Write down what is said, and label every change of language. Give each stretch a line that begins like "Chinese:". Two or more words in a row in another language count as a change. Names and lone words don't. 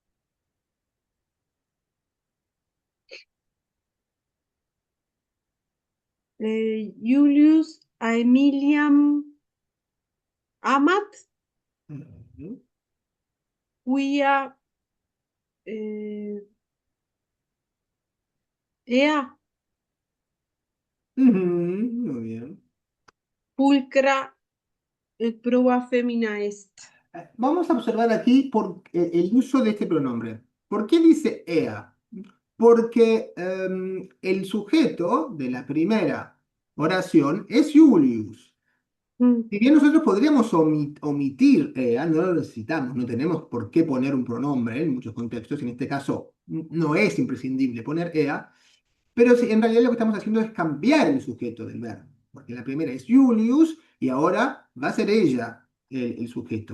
Latin: Julius Aemiliam amat,
Spanish: Ujú.
Latin: quia ea
Spanish: Ujú. Muy bien.
Latin: pulcra et proba femina est.
Spanish: Vamos a observar aquí el uso de este pronombre. ¿Por qué dice ea? Porque el sujeto de la primera oración es Julius. Mm, Si bien nosotros podríamos omitir ea, no lo necesitamos, no tenemos por qué poner un pronombre en muchos contextos, en este caso no es imprescindible poner ea, pero en realidad lo que estamos haciendo es cambiar el sujeto del verbo, porque la primera es Julius y ahora va a ser ella el sujeto.